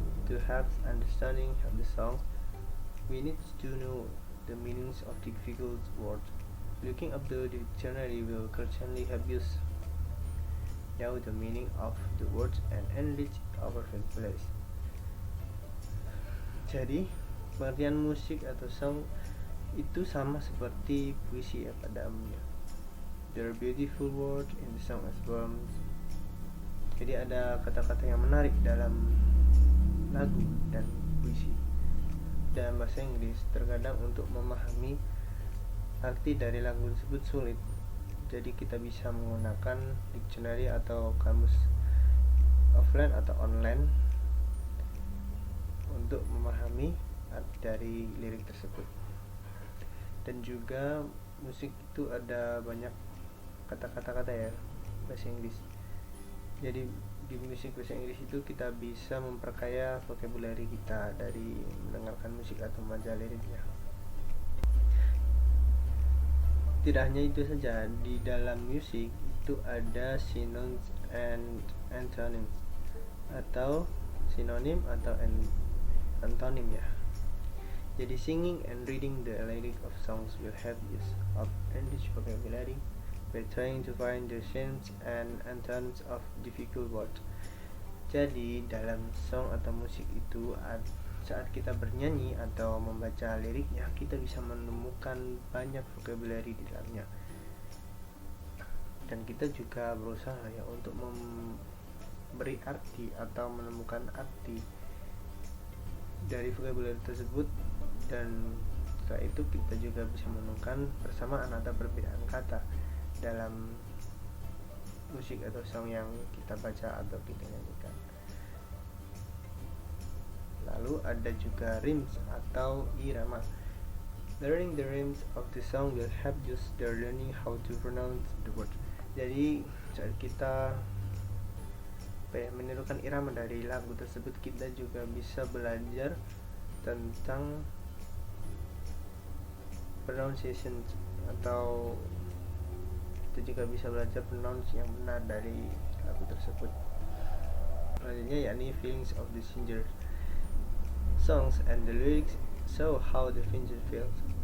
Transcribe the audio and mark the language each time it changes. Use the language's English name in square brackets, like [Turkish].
[English] To have understanding of the songs, we need to know the meanings of difficult words. Looking up the dictionary will certainly help you know the meaning of the words and enrich our vocabulary. [Indonesian] Jadi, pengertian musik atau song itu sama seperti puisi ya pada umumnya. [English] There are beautiful words in the song as poems. [Indonesian] Jadi ada kata-kata yang menarik dalam lagu dan puisi. Dalam bahasa Inggris, terkadang untuk memahami arti dari lagu tersebut sulit. Jadi kita bisa menggunakan dictionary atau kamus offline atau online untuk memahami arti dari lirik tersebut. Dan juga musik itu ada banyak kata-kata ya bahasa Inggris. Jadi di musik bahasa Inggris itu kita bisa memperkaya vocabulary kita dari mendengarkan musik atau membaca liriknya. Tidak hanya itu saja, di dalam musik itu ada [English] synonyms and antonyms [Indonesian] atau sinonim atau antonim ya. Jadi [English] singing and reading the lyric of songs will help you up enrich vocabulary by trying to find the synonyms and antonyms of difficult words. [Indonesian] Jadi dalam song atau musik itu saat kita bernyanyi atau membaca liriknya, kita bisa menemukan banyak vocabulary di dalamnya. Dan kita juga berusaha ya untuk memberi arti atau menemukan arti dari vocabulary tersebut, dan setelah itu kita juga bisa menemukan persamaan atau perbedaan kata dalam musik atau song yang kita baca atau kita nyanyikan. Lalu ada juga rhymes atau irama. [English] Learning the rhymes of the song will help you start learning how to pronounce the word. [Indonesian] Jadi saat kita menirukan irama dari lagu tersebut, kita juga bisa belajar tentang pronunciation atau kita juga bisa belajar pronounce yang benar dari lagu tersebut. Selanjutnya yakni [English] feelings of the singer. Songs and the lyrics show how the singer feels.